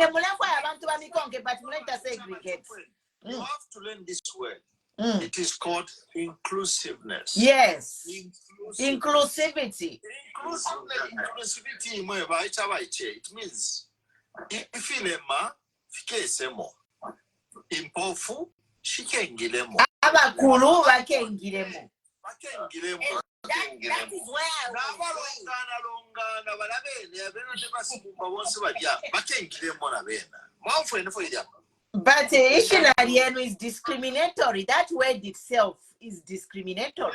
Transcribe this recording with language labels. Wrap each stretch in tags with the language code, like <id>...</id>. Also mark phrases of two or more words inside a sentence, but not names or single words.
<en>segregate. You have to learn this word. It is called inclusiveness. Yes. Inclusivity. Inclusivity. It means if you</en> <bem>impofu shikengilemo. Abakulu bakengilemo.</bem> <en>That is where I but Ishinariano is discriminatory. That word itself is discriminatory.</en>